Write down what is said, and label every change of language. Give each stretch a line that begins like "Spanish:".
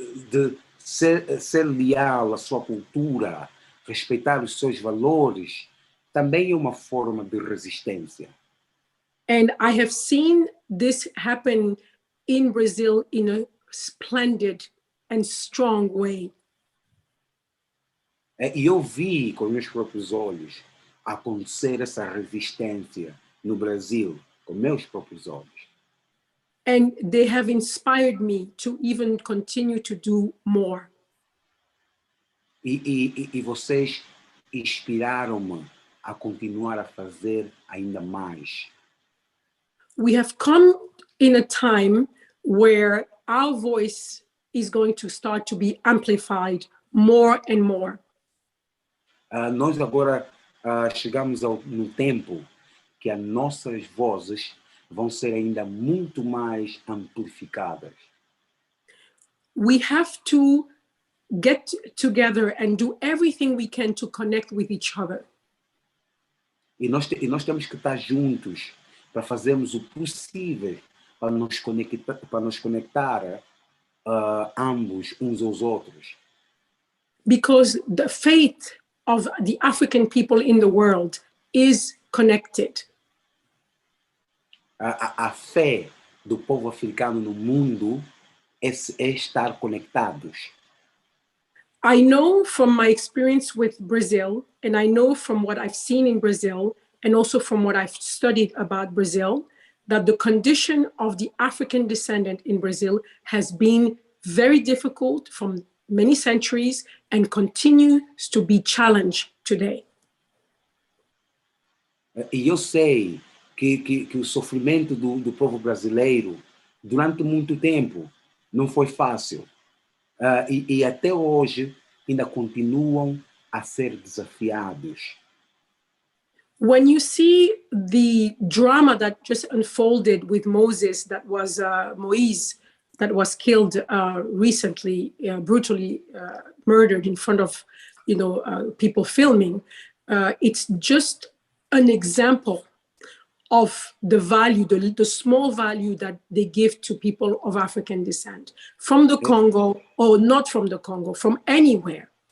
Portuguese: De ser leal à sua cultura, respeitar os seus valores, também é uma forma de resistência.
English: And I have seen this happen in Brazil in a splendid and strong way.
Portuguese: E eu vi com meus próprios olhos acontecer essa resistência no Brasil, com meus próprios olhos.
English: And they have inspired me to even continue to do more.
Portuguese: E vocês inspiraram-me a continuar a fazer ainda mais.
English: We have come in a time where our voice is going to start to be amplified more and more.
Portuguese: Nós agora chegamos no tempo que as nossas vozes vão ser ainda muito mais amplificadas.
English: We have to get together and do everything we can to connect with each other.
Portuguese: E nós temos que estar juntos para fazermos o possível para nos conectar ambos uns aos outros.
English: Because the faith of the African people in the world is connected.
Portuguese: a fé do povo africano no mundo é estar conectados.
English: I know from my experience with Brazil, and I know from what I've seen in Brazil, and also from what I've studied about Brazil, that the condition of the African descendant in Brazil has been very difficult from many centuries and continues to be challenged today.
Portuguese: E eu sei que o sofrimento do povo brasileiro, durante muito tempo, não foi fácil. E até hoje ainda continuam a ser desafiados.
English: When you see the drama that just unfolded with Moses, that was Moise, that was killed recently, brutally murdered in front of, people filming, it's just an example of the value, the small value that they give to people of African descent, from the Congo or not from the Congo, from anywhere.